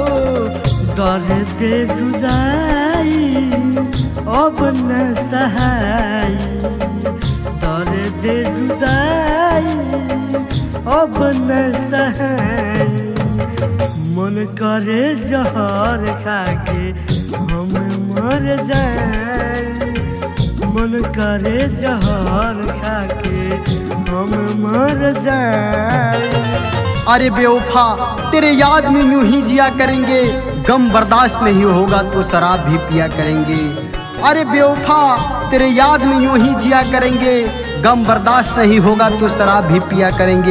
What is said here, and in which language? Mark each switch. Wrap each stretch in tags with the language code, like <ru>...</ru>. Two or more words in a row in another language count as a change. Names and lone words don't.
<hi>दर्द जुदाई अब न सहाई, दर्द जुदाई अब न सहाई। मन करे जहर खाके हम मर जाए, मन करे जहर खाके हम मर जाए। अरे बेवफा, तेरे याद में यूं ही जिया करेंगे, गम बर्दाश्त नहीं होगा तो शराब भी पिया करेंगे। अरे बेवफा, तेरे याद में यूं ही जिया करेंगे, गम बर्दाश्त नहीं होगा तो शराब भी पिया करेंगे।</hi>